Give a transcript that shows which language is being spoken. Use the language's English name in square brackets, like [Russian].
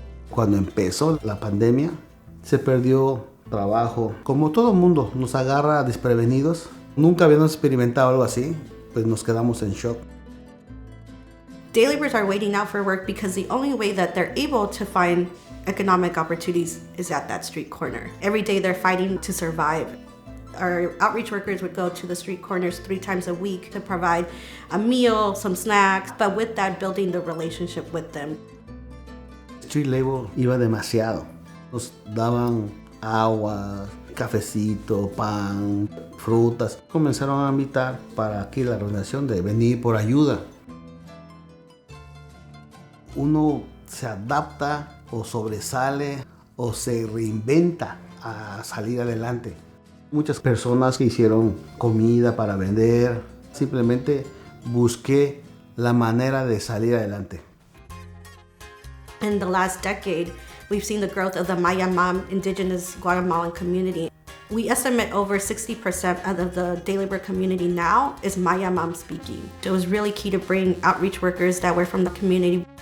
[Spanish] Cuando empezó la pandemia, se perdió trabajo. Como todo mundo nos agarra desprevenidos, nunca habíamos experimentado algo así, pues nos quedamos en shock. [English] Day laborers are waiting out for work because the only way that they're able to find economic opportunities is at that street corner. Every day they're fighting to survive. Our outreach workers would go to the street corners 3 times a week to provide a meal, some snacks, but with that, building the relationship with them. Street labor [Spanish] iba demasiado. Nos daban agua, cafecito, pan, frutas. Comenzaron a invitar para aquí la organización de venir por ayuda. Uno se adapta o sobresale o se reinventa a salir adelante. Muchas personas que hicieron comida para vender, simplemente busqué la manera de salir adelante. [English] In the last decade, we've seen the growth of the Maya Mom indigenous Guatemalan community. We estimate over 60% of the day labor community now is Maya Mom speaking. It was really key to bring outreach workers that were from the community.